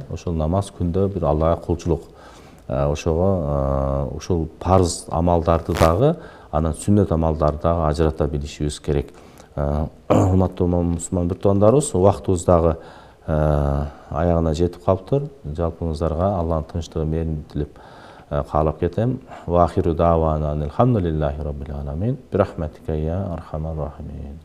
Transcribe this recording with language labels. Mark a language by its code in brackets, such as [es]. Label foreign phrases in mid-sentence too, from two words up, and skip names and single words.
[ky] Ошол намаз күндө бир Аллага кулчулук. Ошого ушул парыз амалдарды дагы, анан сүннөт амалдарды дагы ажырата билишибиз керек. Урматтуу мусулман бир туугандарыбыз, убактыбыз дагы аягына жетип калыптыр. Жалпыңыздарга Алланын тынчтыгы, мээрин тилеп каалап кетем. [ar] وآخر دعوانا الحمد لله رب العالمين. برحمتك يا أرحم الراحمين.